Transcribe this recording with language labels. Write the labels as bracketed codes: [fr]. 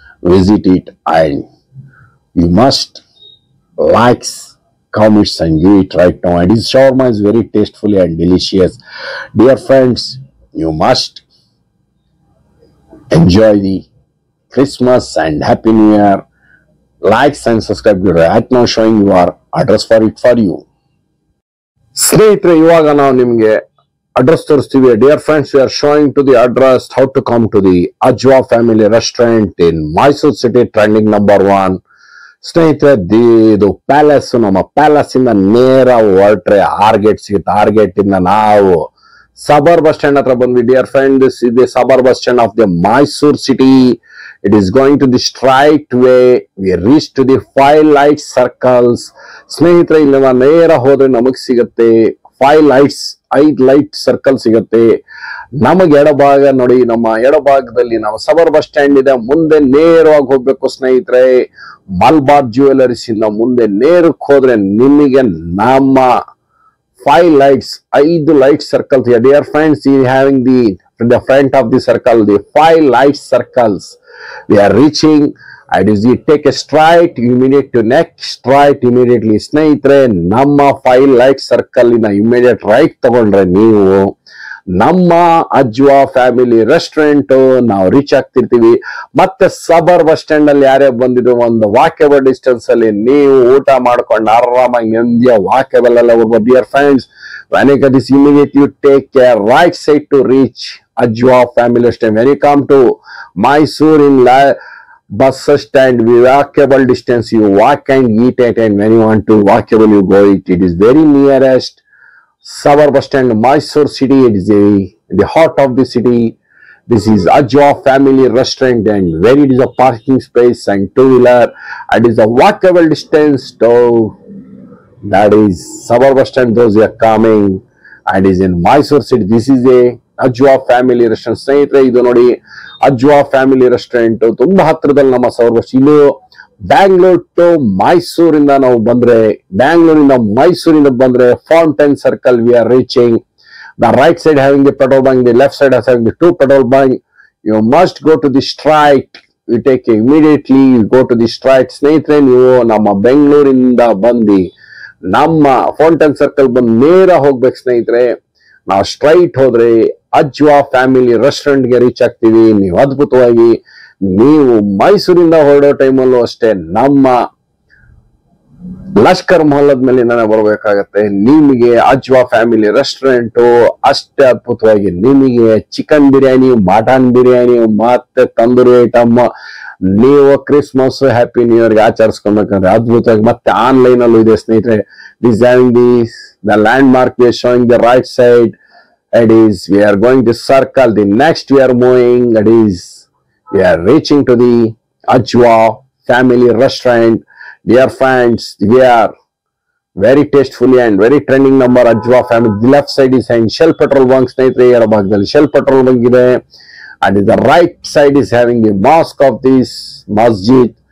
[en] Visit it, and you must like, comments, and give it right now. And this shawarma is very tastefully and delicious. Dear friends, you must enjoy the Christmas and Happy New Year. Likes and subscribe. Right now showing your address for it for you. [kn] ಸ್ನೇಹಿತರೆ, ಇವಾಗ ನಾವು ನಿಮ್ಗೆ address ತೋರಿಸ್ತೀವಿ. [en] Dear friends, we are showing to the address how to come to the Ajwa family restaurant in Mysuru city, trending number 1. [kn] ಸ್ನೇಹಿತರೆ, ಇದು palace. ನಮ್ಮ palace ಇಂದ ನೇರ ಹೊರಟ್ರೆ ಆರ್ಗೇಟ್ ಸಿಗುತ್ತೆ. ಆರ್ಗೇಟ್ ಇಂದ ನಾವು ಸಬರ್ ಬಸ್ ಸ್ಟ್ಯಾಂಡ್ ಹತ್ರ ಬಂದ್ವಿ. [en] Dear friend, this is the suburb bus stand of the Mysuru city. It is going to the straight way. We reach to the 5 light circles. [kn] ಸ್ನೇಹಿತರೆ, ಇಲ್ಲಿ ನೇರ ಹೋದ್ರೆ ನಮಗ್ ಸಿಗತ್ತೆ 5 ಲೈಟ್ ಸರ್ಕಲ್ ಸಿಗತ್ತೆ. ನಮಗೆ ಎಡಭಾಗ ನೋಡಿ, ನಮ್ಮ ಎಡಭಾಗದಲ್ಲಿ ನಾವು ಸಬರ್ ಬಸ್ ಸ್ಟ್ಯಾಂಡ್ ಇದೆ. ಮುಂದೆ ನೇರವಾಗಿ ಹೋಗ್ಬೇಕು ಸ್ನೇಹಿತರೆ. ಮಲ್ಬಾರ್ ಜ್ಯುವೆಲರೀಸ್ ಇಂದ ಮುಂದೆ ನೇರಕ್ಕೆ ಹೋದ್ರೆ ನಿಮಗೆ ನಮ್ಮ [en] 5 light circles here. Dear friends, we having the front of the circle, the 5 light circles. We are reaching, and as you take a straight, immediate to next right immediately. [kn] ಸ್ನೇಹಿತರೆ, ನಮ್ಮ 5 light circle ಇನ immediate right ತಗೊಂಡ್ರೆ ನೀವು ನಮ್ಮ ಅಜ್ವಾ family restaurant ನಾವು reach ಆಗ್ತಿರ್ತೀವಿ. ಮತ್ತೆ ಸಬರ್ bus stand ಅಲ್ಲಿ ಯಾರೇ ಬಂದಿದ್ರು ಒಂದು ವಾಕೇಬಲ್ ಡಿಸ್ಟೆನ್ಸ್ ಅಲ್ಲಿ ನೀವು ಊಟ ಮಾಡ್ಕೊಂಡು ಆರಾಮಾಗಿ ನೆಮ್ಮದಿಯ ವಾಕೇಬಲ್ ಎಲ್ಲ ಹೋಗ್ಬೋದು. [en] Dear friends, When you get this, immediately you take a right side to reach Ajwa Family Restaurant. When you come to Mysore in bus stand, walkable distance, you walk and eat it, and when you want to walkable, you go eat. It is very nearest Savar bus stand, Mysore city. It is the heart of the city. This is Ajwa Family Restaurant, and where it is a parking space and two-wheeler, and is a walkable distance to that is Savar bus stand. Those are coming, and is in Mysore city. This is a Ajwa Family Restaurant. [kn] ಸ್ನೇಹಿತರೆ, ಇದು ನೋಡಿ Ajwa Family Restaurant ತುಂಬಾ ಹತ್ತಿರದಲ್ಲಿ ನಮ್ಮ ಸವರ್ bus. ಇನ್ನು Bangalore to ಮೈಸೂರಿಂದ ನಾವು ಬಂದ್ರೆ, ಬ್ಯಾಂಗ್ಳೂರಿಂದ ಮೈಸೂರಿಂದ ಬಂದ್ರೆ fountain circle [en] We are reaching. The right side having the petrol bank, the left side having the two petrol bank. You must go to the straight. You take immediately, you go to the straight. [kn] ಸ್ನೇಹಿತರೆ, ನೀವು ನಮ್ಮ ಬೆಂಗಳೂರಿಂದ ಬಂದು ನಮ್ಮ fountain circle ಬಂದು ನೇರ ಹೋಗ್ಬೇಕು ಸ್ನೇಹಿತರೆ. ನಾವು ಸ್ಟ್ರೈಟ್ ಹೋದ್ರೆ ಅಜ್ವಾ ಫ್ಯಾಮಿಲಿ ರೆಸ್ಟೋರೆಂಟ್ ಗೆ ರೀಚ್ ಆಗ್ತೀವಿ. ನೀವು ಅದ್ಭುತವಾಗಿ ನೀವು ಮೈಸೂರಿಂದ ಹೊರಡೋ ಟೈಮಲ್ಲೂ ಅಷ್ಟೇ ನಮ್ಮ ಲಷ್ಕರ್ ಮೊಹಲ್ಲದ ಮೇಲೆ ಬರಬೇಕಾಗತ್ತೆ. ನಿಮಗೆ ಅಜ್ವಾ ಫ್ಯಾಮಿಲಿ ರೆಸ್ಟೋರೆಂಟ್ ಅಷ್ಟೇ ಅದ್ಭುತವಾಗಿ ನಿಮಗೆ ಚಿಕನ್ ಬಿರಿಯಾನಿ, ಮಟನ್ ಬಿರಿಯಾನಿ ಮತ್ತೆ ತಂದೂರಿ ಐಟಮ್ ನೀವು ಕ್ರಿಸ್ಮಸ್ ಹ್ಯಾಪಿ ನ್ಯೂ ಇಯರ್ ಆಚರಿಸ್ಕೊಬೇಕಂದ್ರೆ ಅದ್ಭುತವಾಗಿ ಮತ್ತೆ ಆನ್ಲೈನ್ ಅಲ್ಲೂ ಇದೆ ಸ್ನೇಹಿತರೆ. [en] Designing the landmark we are showing the right side. It is we are going to circle. The next we are moving. It is we are reaching to the Ajwa Family Restaurant. Dear friends, we are very tastefully and very trending number Ajwa Family. The left side is having Shell petrol bunk. [kn] ಸ್ನೇಹಿತರೆ, ಎಡಭಾಗದಲ್ಲಿ Shell petrol bunk ಇದೆ, [en] and the right side is having the mosque of this masjid.